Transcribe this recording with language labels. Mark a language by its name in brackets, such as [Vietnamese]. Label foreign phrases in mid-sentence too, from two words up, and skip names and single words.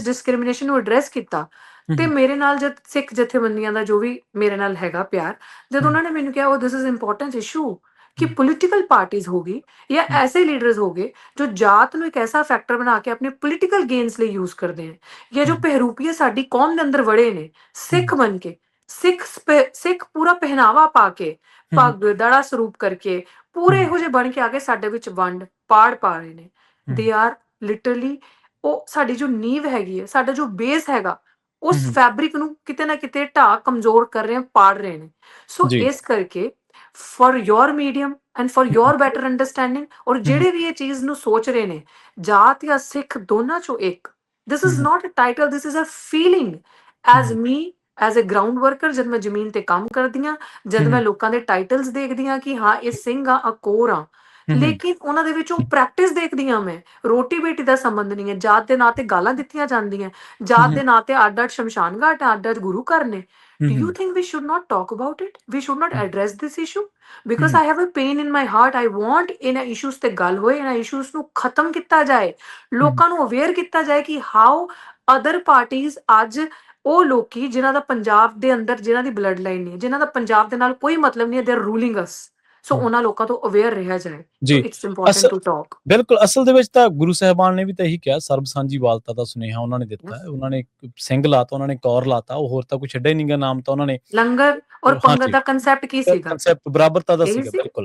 [Punjabi] ਜਿਸ ਡਿਸਕ੍ਰਿਮੀਨੇਸ਼ਨ ਨੂੰ ਐਡਰੈਸ ਕੀਤਾ, ਤੇ ਮੇਰੇ ਨਾਲ ਜਦ ਸਿੱਖ ਜਥੇਬੰਦੀਆਂ ਦਾ ਜੋ ਵੀ ਮੇਰੇ ਨਾਲ ਹੈਗਾ ਪਿਆਰ, ਜਦ ਉਹਨਾਂ ਨੇ ਮੈਨੂੰ ਕਿਹਾ, ਉਹ [English] this is important issue [Punjabi] ਕਿ [English] political parties [Punjabi] ਹੋਗੀ ਜਾਂ ਐਸੇ ਲੀਡਰਸ ਹੋਗੇ ਜੋ ਜਾਤ ਨੂੰ ਇੱਕ ਐਸਾ ਫੈਕਟਰ ਬਣਾ ਕੇ ਆਪਣੇ [English] political gains [Punjabi] ਲਈ ਯੂਜ਼ ਕਰਦੇ ਹਨ, ਜਾਂ ਜੋ ਪਹਿਰੂਪੀਏ ਸਾਡੀ ਕੌਮ ਦੇ ਅੰਦਰ ਵੜੇ ਨੇ ਸਿੱਖ ਬਣ ਕੇ, ਸਿੱਖ ਪੂਰਾ ਪਹਿਨਾਵਾ ਪਾ ਕੇ, ਪੱਗ ਦੜਾ ਸਰੂਪ ਕਰਕੇ, ਪੂਰੇ ਇਹੋ ਜਿਹੇ ਬਣ ਕੇ ਆ ਕੇ ਸਾਡੇ ਵਿੱਚ ਵੰਡ ਪਾੜ ਪਾ ਰਹੇ ਨੇ। [English] they are literally, [Punjabi] ਉਹ ਸਾਡੀ ਜੋ ਨੀਂਵ ਹੈਗੀ ਹੈ, ਸਾਡਾ ਜੋ ਬੇਸ ਹੈਗਾ, ਉਸ ਫੈਬਰਿਕ ਨੂੰ ਕਿਤੇ ਨਾ ਕਿਤੇ ਢਾਹ ਕਮਜ਼ੋਰ ਕਰ ਰਹੇ, ਪਾੜ ਰਹੇ ਨੇ। ਸੋ ਇਸ ਕਰਕੇ [English] for your medium and for your better understanding, [Punjabi] और ਜਿਹੜੇ ਵੀ ਇਹ ਚੀਜ਼ ਨੂੰ ਸੋਚ ਰਹੇ ਨੇ ਜਾਤ ਜਾਂ ਸਿੱਖ ਦੋਨਾਂ ਚੋਂ ਇੱਕ, [English] this is not a title, this is a feeling as me, as a ground worker. [Punjabi] ਜਦ ਮੈਂ ਜ਼ਮੀਨ ਤੇ ਕੰਮ ਕਰਦੀ ਹਾਂ, ਜਦ ਮੈਂ ਲੋਕਾਂ ਦੇ ਟਾਈਟਲਸ ਦੇਖਦੀ ਹਾਂ ਕਿ ਹਾਂ ਇਹ ਸਿੰਘ ਆ, ਅਕੋਰ ਆ, ਲੇਕਿਨ ਉਹਨਾਂ ਦੇ ਵਿੱਚ ਉਹ ਪ੍ਰੈਕਟਿਸ ਦੇਖਦੀ ਹਾਂ ਮੈਂ। ਰੋਟੀ ਬੇਟੀ ਦਾ ਸੰਬੰਧ ਨਹੀਂ ਹੈ, ਜਾਤ ਦੇ ਨਾਂ ਤੇ ਗਾਲਾਂ ਦਿੱਤੀਆਂ ਜਾਂਦੀਆਂ, ਜਾਤ ਦੇ ਨਾਂ ਤੇ ਅੱਡ-ਅੱਡ ਸ਼ਮਸ਼ਾਨ ਘਾਟ, ਅੱਡ-ਅੱਡ ਗੁਰੂ ਘਰ ਨੇ। [English] Do you think we should not talk about it? We should not address this issue? Because I have a pain in my heart. I want [Punjabi] ਇਹਨਾਂ issues ਤੇ ਗੱਲ ਹੋਏ, ਇਹਨਾਂ issues ਨੂੰ ਖਤਮ ਕੀਤਾ ਜਾਏ, ਲੋਕਾਂ ਨੂੰ ਅਵੇਅਰ ਕੀਤਾ ਜਾਏ ਕਿ [English] how other parties [Punjabi] ਅੱਜ ਉਹ ਲੋਕੀ ਜਿਨ੍ਹਾਂ ਦਾ ਪੰਜਾਬ ਦੇ ਅੰਦਰ, ਜਿਨ੍ਹਾਂ ਦੀ ਬਲੱਡ ਲਾਈਨ ਨਹੀਂ ਹੈ, ਜਿਨ੍ਹਾਂ ਦਾ ਪੰਜਾਬ ਦੇ ਨਾਲ ਕੋਈ ਮਤਲਬ ਨਹੀਂ ਹੈ, [English] they are ruling us. [Punjabi] ਸੋ ਉਹਨਾਂ ਲੋਕਾਂ ਤੋਂ ਅਵੇਅਰ ਰਿਹਾ ਜਾਏ। ਸੋ [English] it's important to talk. [Punjabi] ਬਿਲਕੁਲ, ਅਸਲ ਦੇ ਵਿੱਚ ਤਾਂ ਗੁਰੂ ਸਾਹਿਬਾਨ ਨੇ ਵੀ ਤਾਂ ਇਹੀ ਕਿਹਾ, ਸਰਬ ਸਾਂਝੀ ਵਾਲਤਾ ਦਾ ਸੁਨੇਹਾ ਉਹਨਾਂ ਨੇ ਦਿੱਤਾ ਹੈ। ਉਹਨਾਂ ਨੇ ਸਿੰਘ ਲਾਤਾ, ਉਹਨਾਂ ਨੇ ਕੌਰ ਲਾਤਾ, ਉਹ ਹੋਰ ਤਾਂ ਕੁਝ ਛੱਡਿਆ ਹੀ ਨਹੀਂਗਾ। ਨਾਮ ਤਾਂ ਉਹਨਾਂ ਨੇ ਲੰਗਰ ਔਰ ਪੰਗਤ ਦਾ ਕਨਸੈਪਟ ਕੀ ਸੀਗਾ? ਕਨਸੈਪਟ ਬਰਾਬਰਤਾ ਦਾ ਸੀਗਾ, ਬਿਲਕੁਲ।